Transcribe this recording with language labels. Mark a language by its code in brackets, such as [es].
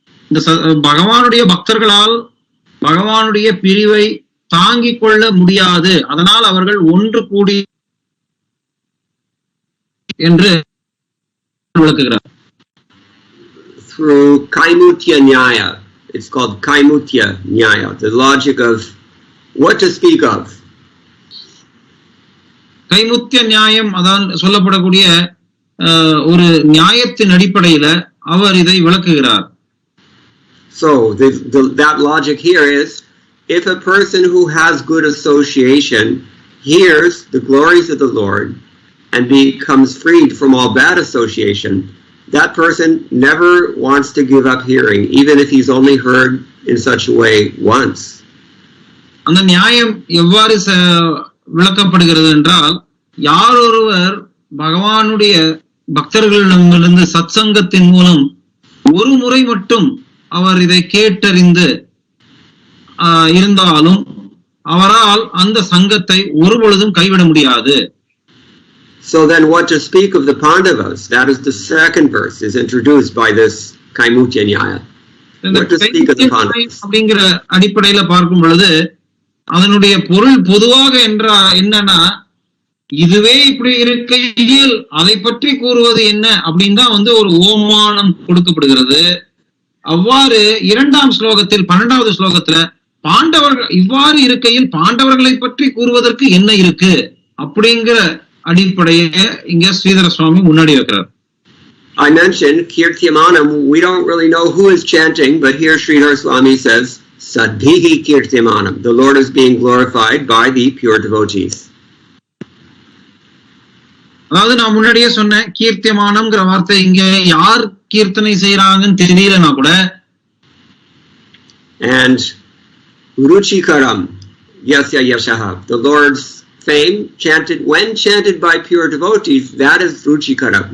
[ta] இந்த பகவானுடைய பக்தர்களால் பகவானுடைய பிரிவை தாங்கிக் கொள்ள முடியாது, அதனால் அவர்கள் ஒன்று கூடி என்று விளக்குகிறார். [en] Through Kaimutya Nyaya, it's called Kaimutya Nyaya, the logic of what to speak of. [ta] கைமுத்திய நியாயம் அதான் சொல்லப்படக்கூடிய ஒரு நியாயத்தின் அடிப்படையில அவர் இதை விளக்குகிறார். [en] So that logic here is, if a person who has good association hears the glories of the Lord and becomes freed from all bad association, that person never wants to give up hearing, even if he's only heard in such a way once. [ta] அந்த நியாயம் எவ்வாறு விளக்கப்படுகிறது என்றால், யார் ஒருவர் பகவானுடைய பக்தர்களிடமிருந்து சத்சங்கத்தின் மூலம் ஒரு முறை மட்டும் அவர் இதை கேட்டறிந்து இருந்தாலும் அவரால் அந்த சங்கத்தை ஒருபொழுதும் கைவிட முடியாது. [en] So then what to speak of the Pandavas? That is the second verse is introduced by this Kaimutya Nyaya. What to speak of the Pandavas? [ta] அப்படிங்கிற அடிப்படையில பார்க்கும் பொழுது அதனுடைய பொருள் பொதுவாக என்னன்னா, இதுவே இப்படி இருக்கையில் அதை பற்றி கூறுவது என்ன அப்படின்னு தான் ஒரு ஓமானம் கொடுக்கப்படுகிறது. அவ்வாறு 2ஆம் ஸ்லோகத்தில் 12வது ஸ்லோகத்துல பாண்டவர்கள் இவ்வாறு இருக்கையில் பாண்டவர்களை பற்றி கூறுவதற்கு என்ன இருக்கு அப்படிங்கிற அடிப்படையை இங்க ஸ்ரீதர சுவாமி முன்னாடி வைக்கிறார். [en] I mentioned Kirtyamanam. We don't really know who is chanting, but here Sridhar Swami says, Sadbhihi Kirtyamanam. The Lord is being glorified by the pure devotees. [ta] அதாவது நான் முன்னாடியே சொன்னேன், கீர்த்தியமானம்ங்கிற வார்த்தை இங்க யார் கீர்த்தனை செய்யறாங்கன்னு தெரியலனா கூட, [en] and Ruchikaram Yasya Yashaha, the Lord's fame chanted by pure devotees, that is Ruchikaram.